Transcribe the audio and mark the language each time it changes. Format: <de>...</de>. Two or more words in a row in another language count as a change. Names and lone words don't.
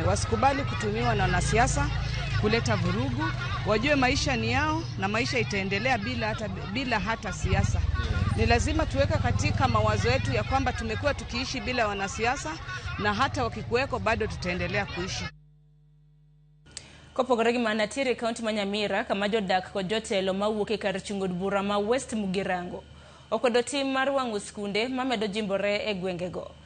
<sw>Wasikubali kutumiwa na wanasiasa kuleta vurugu. Wajue maisha ni yao na maisha itaendelea bila hata siasa. Ni lazima tuweka katika mawazo yetu ya kwamba tumekuwa tukiishi bila wanasiasa na hata wakikuweko bado tutaendelea kuishi.</sw> <luo>Kopogore gi manatire kaunti ma Nyamira kama jodak kod jotelo mawuok e kar chungo bura ma West Mugirango okodo tim mar wang'o skunde mamedo jimbore e gwengego.</luo>